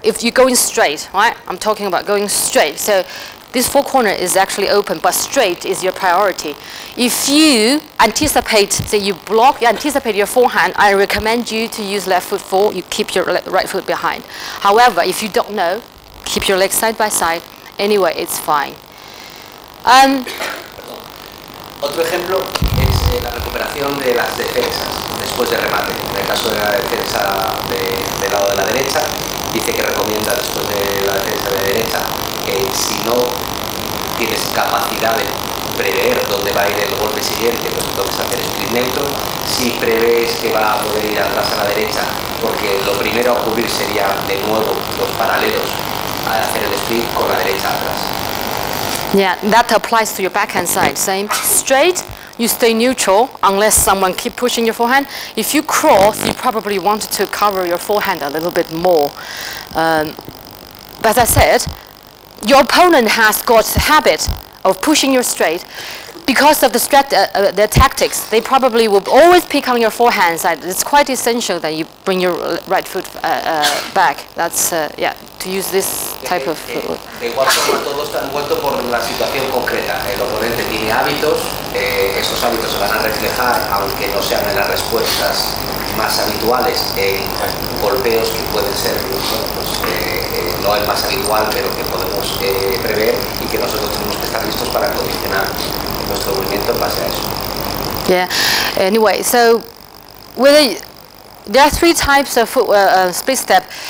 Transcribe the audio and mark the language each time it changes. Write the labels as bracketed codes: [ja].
[en] If you're going straight, right? I'm talking about going straight. So this four corner is actually open, but straight is your priority. If you anticipate, say you anticipate your forehand, I recommend you to use left foot forward, you keep your right foot behind. However, if you don't know, keep your legs side by side. Anyway, it's fine. [es] Otro ejemplo es la recuperación de las defensas después de remate. En el caso de la defensa del lado de la derecha, dice que recomienda después de la defensa de la derecha que si no tienes capacidad de prever dónde va a ir el golpe siguiente, pues entonces hacer split neutro. Si prevés que va a poder ir atrás a la derecha, porque lo primero a ocurrir sería de nuevo los paralelos a hacer el split con la derecha atrás. [en] Yeah, that applies to your backhand side. Same. Straight, you stay neutral unless someone keep pushing your forehand. If you cross, you probably want to cover your forehand a little bit more. But as I said, your opponent has got the habit of pushing you straight. Because of their tactics, they probably will always pick on your forehand side. It's quite essential that you bring your right foot back. That's, yeah, to use this type of footwork. [es] De igual forma, todo está envuelto por la situación concreta. El oponente tiene hábitos, esos hábitos se van a reflejar, aunque no sean en las respuestas más habituales, en golpeos que pueden ser, bueno, pues, no el más habitual, pero que podemos prever y que nosotros tenemos que estar listos para condicionar nuestro movimiento en base a eso. [en] Yeah. Anyway, so there are three types of split step.